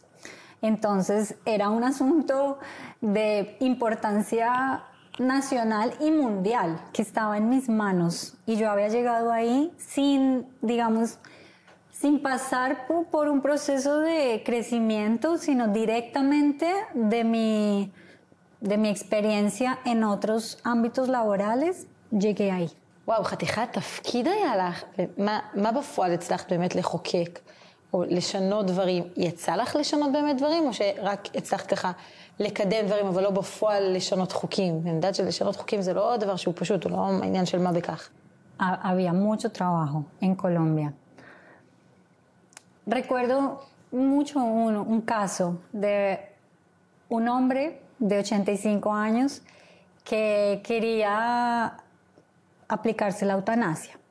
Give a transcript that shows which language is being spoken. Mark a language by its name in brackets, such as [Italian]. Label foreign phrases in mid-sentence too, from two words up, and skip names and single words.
[Spanish] Entonces era un asunto de importancia nacional y mundial que estaba en mis manos y yo había llegado ahí sin, digamos, sin pasar por un proceso de crecimiento, sino directamente de mi experiencia en otros ámbitos laborales, llegué ahí. [Hebrew] וואו, חתיכת תפקיד היה לך. מה בפועל הצלחת באמת לחוקק או לשנות דברים? יצא לך לשנות באמת דברים או שרק הצלחת ככה לקדם דברים אבל לא בפועל לשנות חוקים? אני יודעת שלשנות חוקים זה לא דבר שהוא פשוט, הוא לא העניין של מה בכך. [Spanish] Había mucho trabajo en Colombia. Recuerdo mucho un caso de un hombre de 85 años que quería aplicarse la eutanasia.